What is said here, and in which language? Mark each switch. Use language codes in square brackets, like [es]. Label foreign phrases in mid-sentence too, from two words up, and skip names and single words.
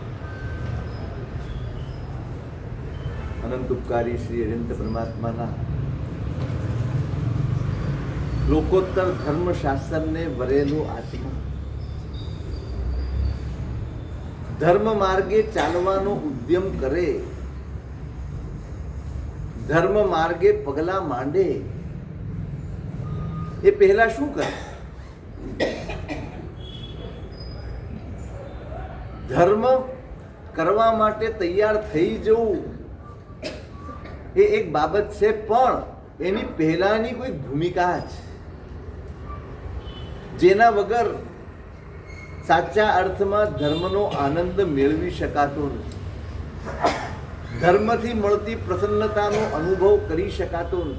[gu] અનંત ઉપકારી શ્રી અનંત પરમાત્માના લોકોત્તર ધર્મશાસ્ત્ર ને વરેલો આત્મા ધર્મ માર્ગે ચાલવાનો ઉદ્યમ કરે, ધર્મ માર્ગે પગલા માંડે એ પહેલા શું કરે? ધર્મ કરવા માટે તૈયાર થઈ જવું એ એક બાબત છે, પણ એની પહેલાની કોઈ ભૂમિકા છે જેના વગર સાચા અર્થમાં ધર્મનો આનંદ મેળવી શકાતો નથી, ધર્મથી મળતી પ્રસન્નતાનો અનુભવ કરી શકાતો નથી.